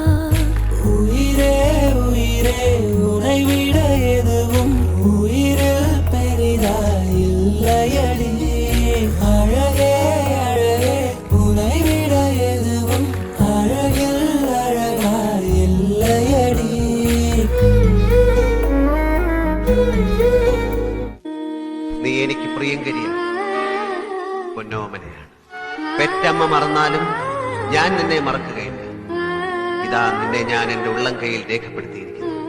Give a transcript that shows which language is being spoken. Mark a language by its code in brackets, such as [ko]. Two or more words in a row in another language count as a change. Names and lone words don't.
[ta] உயிரே உயிரே உனை விட எதுவும் உயிரில் பெரிதாய் இல்லையடி, அழகே அழகே உனை விட எதுவும் அழகில் அழகாய் இல்லையடி. [ml] നീ എനിക്ക് പ്രിയങ്കരിയാണ്, പൊന്നോമനയാണ്. പെറ്റമ്മ മറന്നാലും ഞാൻ നിന്നെ മറക്കുകയില്ല. ഇതാ നിന്നെ ഞാൻ എന്റെ ഉള്ളം കൈയിൽ രേഖപ്പെടുത്തിയിരിക്കുന്നു.